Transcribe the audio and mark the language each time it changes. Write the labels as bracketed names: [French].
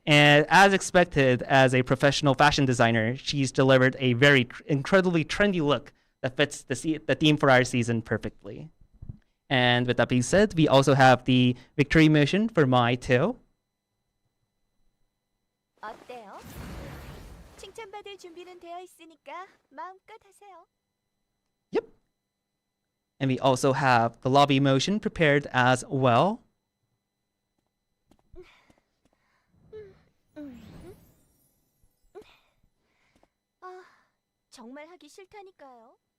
[English] And as expected, as a professional fashion designer, she's delivered a very incredibly trendy look that fits the theme for our season perfectly. And with that being said, we also have the victory motion for Mai too. [Korean] 어때요? 칭찬받을 준비는 되어 있으니까 마음껏 하세요. [English] Yep. And we also have the lobby motion prepared as well. [Korean] 정말 하기 싫다니까요.